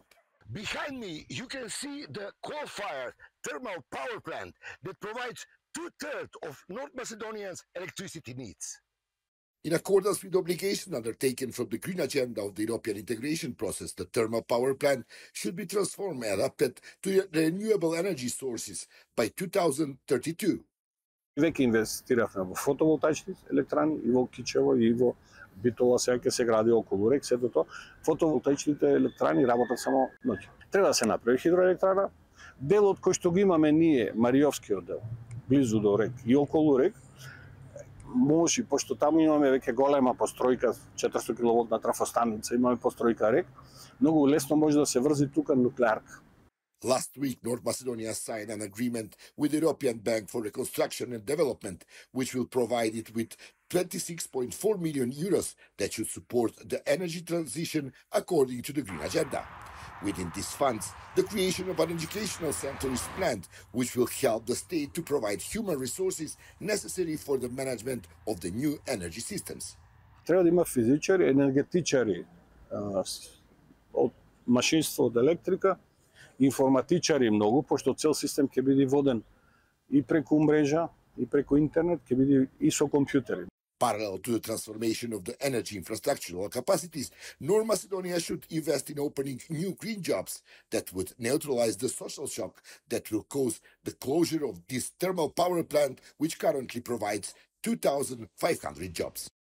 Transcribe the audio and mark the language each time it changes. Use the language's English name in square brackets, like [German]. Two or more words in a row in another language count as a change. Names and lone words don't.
[English] Behind me, you can see the coal-fired thermal power plant that provides 2/3 of North Macedonia's electricity needs. In accordance with the obligation undertaken from the Green Agenda of the European integration process, the thermal power plant should be transformed and adapted to renewable energy sources by 2032. [Macedonian] Веќе инвестиравме во фотоволтаични електрани и во Кичево и во Битола, сега ќе се гради околу рек, сето тоа. Фотоволтаичните електрани работат само ноќе. Треба да се направи хидроелектрана. Делот кој што го имаме ние, Мариовскиот дел, близу до рек и околу рек, може, пошто таму имаме веќе голема постројка, 400 киловолтна трафостаница, имаме постројка рек, многу лесно може да се врзи тука нуклеарка. [English] Last week, North Macedonia signed an agreement with the European Bank for Reconstruction and Development, which will provide it with 26.4 million euros that should support the energy transition according to the Green Agenda. Within these funds, the creation of an educational center is planned, which will help the state to provide human resources necessary for the management of the new energy systems. [Macedonian] Треба да има физичари, енергетичари, од машинство, од електрика, информатичари многу, пошто цел систем ќе биде воден и преку мрежа, и преку интернет, ќе биде и со компјутери. [English] Parallel to the transformation of the energy infrastructural capacities, North Macedonia should invest in opening new green jobs that would neutralize the social shock that will cause the closure of this thermal power plant, which currently provides 2,500 jobs.